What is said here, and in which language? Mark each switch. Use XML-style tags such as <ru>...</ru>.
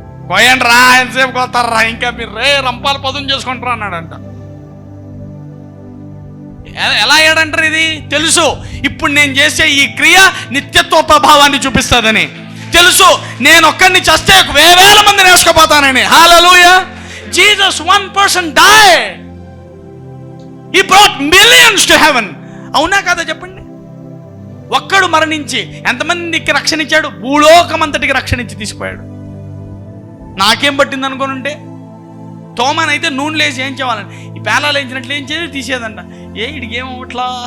<te>కోయండి రా, ఎంతసేపు కోతారా, ఇంకా మీరు రంపాలు పదును చేసుకుంటారా అన్నాడంట. ఎలా అయ్యాడంటారు? ఇది తెలుసు, ఇప్పుడు నేను చేసే ఈ క్రియ నిత్యత్వ ప్రభావాన్ని చూపిస్తుందని తెలుసు. నేను ఒక్కడిని చస్తే 1000 మందిని వేసుకుపోతానని. హల్లెలూయా.</te> <en>Jesus 1 person died. He brought millions to heaven.</en> <te>అవునా కదా చెప్పండి? ఒక్కడు మరణించి ఎంతమందికి రక్షణ ఇచ్చాడు? భూలోకమంతటికి రక్షణ ఇచ్చి తీసుకుపోయాడు. నాకేం పట్టింది అనుకోనుంటే తోమానైతే నూనె లేసి ఏం చేయాలని, ఈ పేలాలు వేయించినట్లు ఏం చేసి తీసేదంట. ఇడికి ఏమవట్లా?</te>